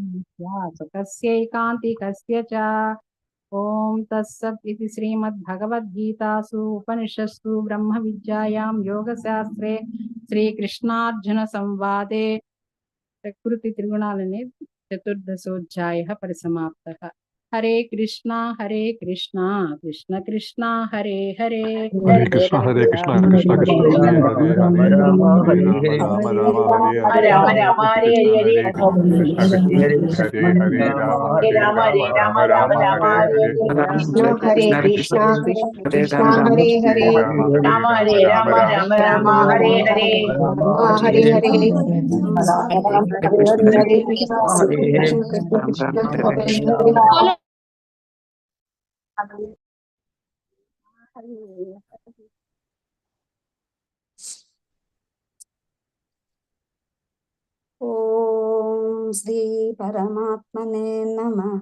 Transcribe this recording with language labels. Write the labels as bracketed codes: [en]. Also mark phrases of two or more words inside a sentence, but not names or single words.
[sa] సుఖస్యైకాంతికస్య చ ఓం తత్సత్ ఇది శ్రీమద్భగవద్గీతాసు ఉపనిషత్సు బ్రహ్మ విద్యాయాం యోగశాస్త్రే శ్రీకృష్ణార్జున సంవాదే ప్రకృతి త్రిగుణాలనే చతుర్దశోధ్యాయ పరిసమాప్తః. హరే కృష్ణ కృష్ణ కృష్ణ హరే హరే హరే కృష్ణ కృష్ణ కృష్ణ హరే హరే హరే రామ హరే రామ రామ హరే రామ హరే రామ హరే కృష్ణ హరే హరే కృష్ణ కృష్ణ హరే హరే రామ హరే హరే రామ హరే రామ రామ రామ రామ రామ హరే హరే హరే కృష్ణ హరే కృష్ణ కృష్ణ కృష్ణ హరే హరే రామ హరే రామ రామ రామ హరే హరే హరే హరే హరే కృష్ణ కృష్ణ హరే ఓం శ్రీ పరమాత్మనే నమః.